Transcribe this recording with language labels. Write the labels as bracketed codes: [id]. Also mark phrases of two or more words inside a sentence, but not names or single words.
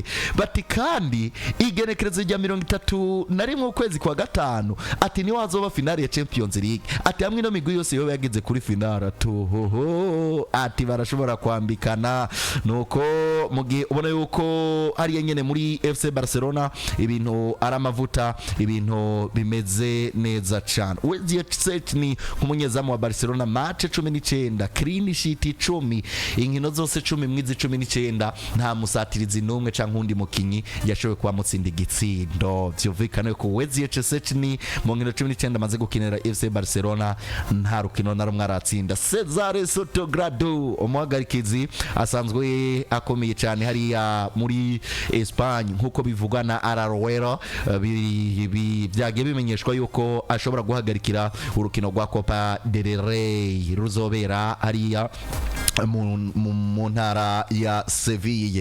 [rn] Bati kandi igenekerezo rya 31 mu kwezi kwa gatanu ati ni wazoba finale ya Champions League ati hamwe no migwi yose yo yageze kuri finale ati barashobora kwambikana. Nuko mugihe ubona yuko ari nyene muri FC Barcelona ibintu aramavuta ibintu bimeze neza cyane. Weziye Chesney nk'umunyezamu wa Barcelona match 19 [en] clean sheet [rn] 10 inkino zose 10 mwizi 19 nta musatirizi numwe canke undi mukinyi yashowe kwa mutsinda igitsindo. Byumvikana ko Weziye Chesney mu nkino 19 amaze gukinira FC Barcelona nta rukino na rumwe aratsinda. Cesare Sotogrado umuhagarikizi asanzwe akomeye cyane hariya muri Espagne nkuko bivugwa na Araroero byagiye bimenyeshwa yuko ashobora guhagarikira urukino rwa Copa del Rey ruzobera hariya mu ntara ya Seville.